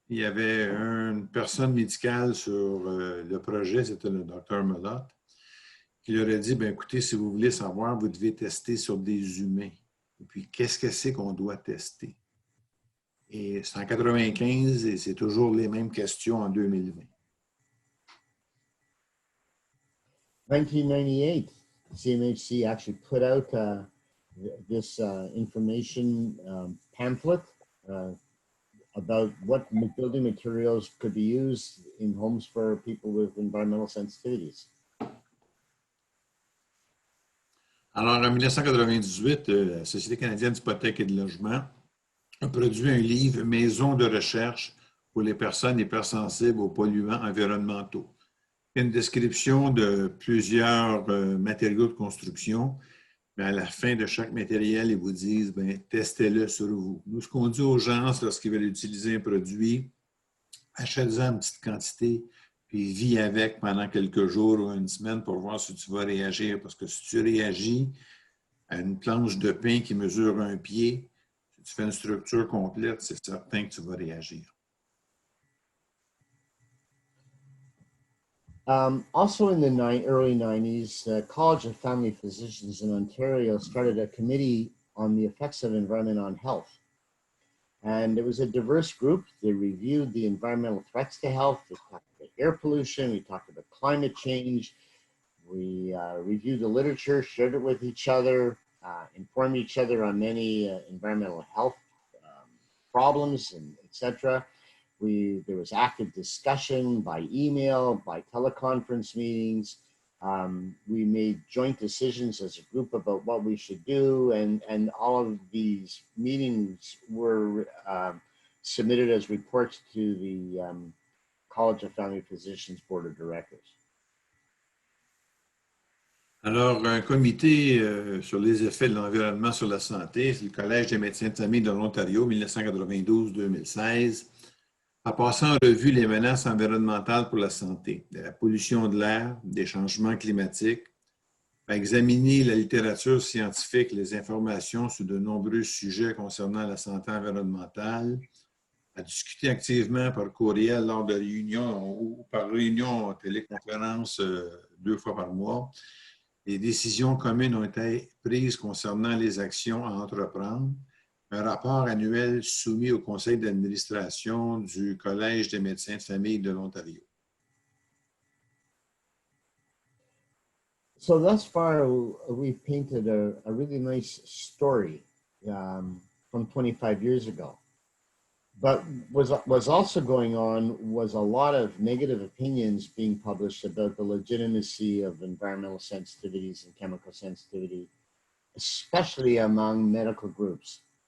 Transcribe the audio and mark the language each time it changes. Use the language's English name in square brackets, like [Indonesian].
[French] Il y avait une personne médicale sur le projet, c'était le Dr Mellott, qui leur a dit, bien, écoutez, si vous voulez savoir, vous devez tester sur des humains. Et puis, qu'est-ce que c'est qu'on doit tester? Et c'est en 95 et c'est toujours les mêmes questions en 2020. [English] 1998, CMHC actually put out this information pamphlet about what building materials could be used in homes for people with environmental sensitivities. [French] Alors, en 1998, la Société canadienne d'hypothèques et de logement a produit un livre « Maison de recherche pour les personnes hypersensibles aux polluants environnementaux ». Une description de plusieurs matériaux de construction. Mais à la fin de chaque matériel, ils vous disent, bien, testez-le sur vous. Nous, ce qu'on dit aux gens, lorsqu'ils veulent utiliser un produit, achète-en en petite quantité, puis vis avec pendant quelques jours ou une semaine pour voir si tu vas réagir. Parce que si tu réagis à une planche de pain qui mesure 1 pied, si tu fais une structure complète, c'est certain que tu vas réagir. [English] Also in the early 90s, the College of Family Physicians in Ontario started a committee on the effects of environment on health. And it was a diverse group. They reviewed the environmental threats to health. They talked about air pollution. We talked about climate change. We reviewed the literature, shared it with each other, informed each other on many environmental health problems, and etc. There was active discussion by email, by teleconference meetings. We made joint decisions as a group about what we should do, and all of these meetings were submitted as reports to the College of Family Physicians Board of Directors. [French] Alors, un comité sur les effets de l'environnement sur la santé, c'est le Collège des médecins de famille de l'Ontario, 1992-2016, a passé en revue les menaces environnementales pour la santé, de la pollution de l'air, des changements climatiques, a examiné la littérature scientifique, les informations sur de nombreux sujets concernant la santé environnementale, a discuté activement par courriel lors de réunions ou par réunion téléconférence 2 fois par mois. Les décisions communes ont été prises concernant les actions à entreprendre. un rapport annuel soumis au conseil d'administration du Collège des médecins de famille de l'Ontario. [English] So thus far, we've painted a really nice story from 25 years ago. But what's also going on was a lot of negative opinions being published about the legitimacy of environmental sensitivities and chemical sensitivity, especially among medical groups.